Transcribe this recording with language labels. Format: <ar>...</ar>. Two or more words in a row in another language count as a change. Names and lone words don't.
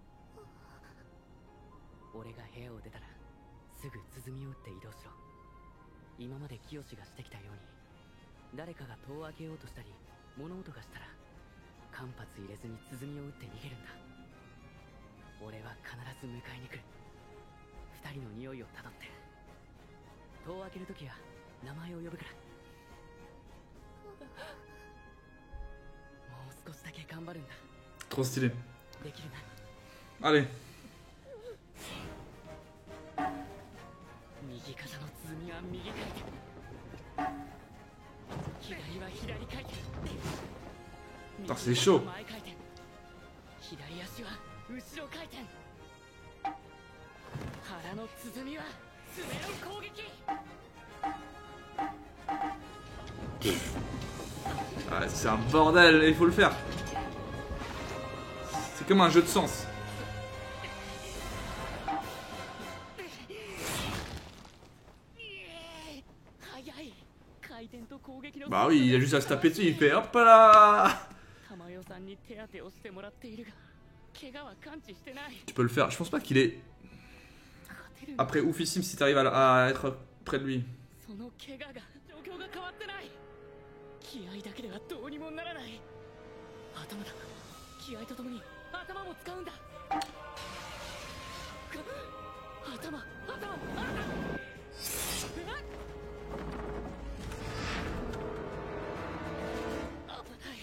<ja>俺が部屋を出たらすぐ鼓を打って移動しろ今まで清がしてきたように誰かが戸を開けようとしたり物音がしたら間髪入れずに鼓を打って逃げるんだ俺は必ず迎えに来る二人の匂いをたどって戸を開けるときは名前を呼ぶからもう少しだけ頑張るんだ</ja> <fr>Trop stylé.</fr> <ja>できるな</ja> <fr>Allez.</fr> <ja>右肩の鼓は右回転左は左回転</ja> <fr>Putain, c'est chaud.</fr> <ja>前回転左足は後ろ回転腹の鼓は爪の攻撃</ja> <fr>Ah, c'est un bordel, il faut le faire. C'est comme un jeu de sens. Bah oui, il a juste à se taper dessus, il fait hop là.</fr> <ja>玉代さんに手当てをしてもらっているが怪我は感知してない。</ja> <fr>Tu peux le faire. Je pense pas qu'il est</fr> <ja>勝てるんだ。</ja> <fr>après oufissime si t'arrives à être près de lui.</fr> <ja>その怪我が状況が変わってない。気合だけではどうにもならない。頭だ。気合とともに頭も使うんだ。頭。危ない。</ja>